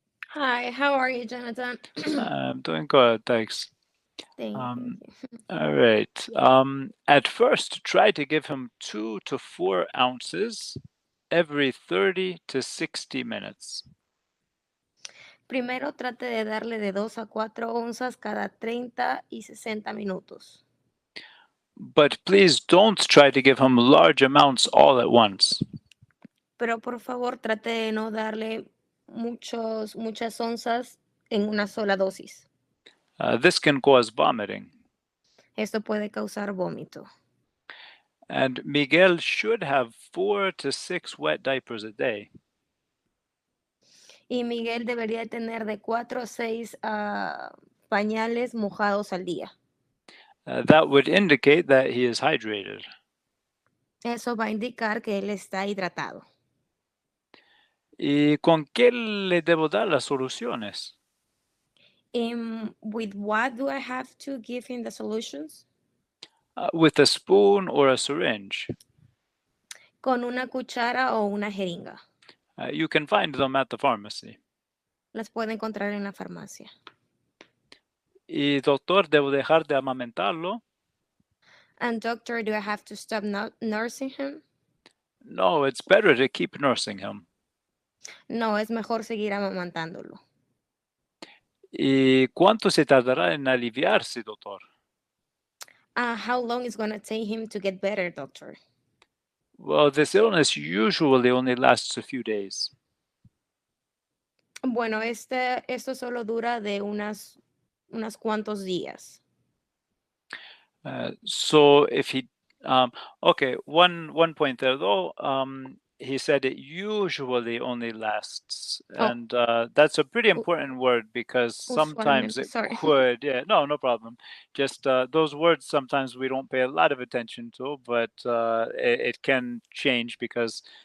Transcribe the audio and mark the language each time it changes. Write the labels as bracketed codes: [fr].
[en] Hi, how are you, Jonathan? I'm doing good, thanks. Thank you. All right. At first, try to give him 2 to 4 ounces every 30 to 60 minutes. [es] Primero trate de darle de 2 a 4 onzas cada 30 y 60 minutos. [en] But please don't try to give him large amounts all at once. [es] Pero por favor trate de no darle muchas onzas en una sola dosis. [en] This can cause vomiting. [es] Esto puede causar vómito. [en] And Miguel should have 4 to 6 wet diapers a day. [es] Y Miguel debería tener de 4 a 6 pañales mojados al día. [en] That would indicate that he is hydrated. [es] Eso va a indicar que él está hidratado. ¿Y con qué le debo dar las soluciones? [en] With what do I have to give him the solutions? With a spoon or a syringe. [es] Con una cuchara o una jeringa. [en] You can find them at the pharmacy. [es] Las puede encontrar en la farmacia. Y doctor, ¿debo dejar de amamentarlo? [en] And doctor, do I have to stop nursing him? No, it's better to keep nursing him. [es] No, es mejor seguir amamantándolo. ¿Y cuánto se tardará en aliviarse, doctor? [en] How long is going to take him to get better, doctor? Well, this illness usually only lasts a few days. [es] Bueno, esto solo dura de unos cuantos días. [en] So if he Okay, one point there though. He said it usually only lasts, Oh. and that's a pretty important word because sometimes [es] Usualmente, [en] it sorry. could. Yeah, no problem. Just those words sometimes we don't pay a lot of attention to, but it can change because.